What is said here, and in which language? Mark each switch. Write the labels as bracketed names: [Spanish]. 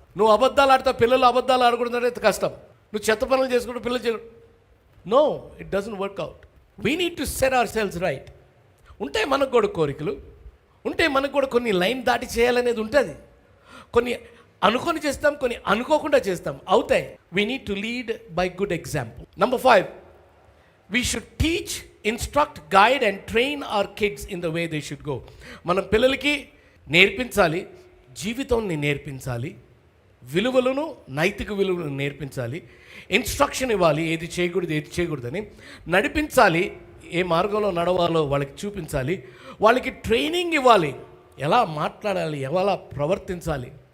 [Telugu] నువ్వు అబద్ధాలు ఆడతా పిల్లలు అబద్ధాలు ఆడకూడదు అంటే కష్టం. నువ్వు చెత్త పనులు చేసుకుంటూ పిల్లలు చేయకూడదు. [English] No, it doesn't work out. We need to set our selves right. [Telugu] ఉంటాయి మనకు కూడా కోరికలు, ఉంటాయి మనకు కూడా కొన్ని లైన్ దాటి చేయాలనేది ఉంటుంది. కొన్ని అనుకొని చేస్తాం, కొన్ని అనుకోకుండా చేస్తాం, అవుతాయి. [English] We need to lead by good example. Number 5, we should teach, instruct, guide and train our kids in the way they should go. [Telugu] మనం పిల్లలకి నేర్పించాలి, జీవితాన్ని నేర్పించాలి, విలువలను, నైతిక విలువలను నేర్పించాలి, ఇన్స్ట్రక్షన్ ఇవ్వాలి, ఏది చేయకూడదు ఏది చేయకూడదని నడిపించాలి, ఏ మార్గంలో నడవాలో వాళ్ళకి చూపించాలి, వాళ్ళకి ట్రైనింగ్ ఇవ్వాలి, ఎలా మాట్లాడాలి, ఎలా ప్రవర్తించాలి.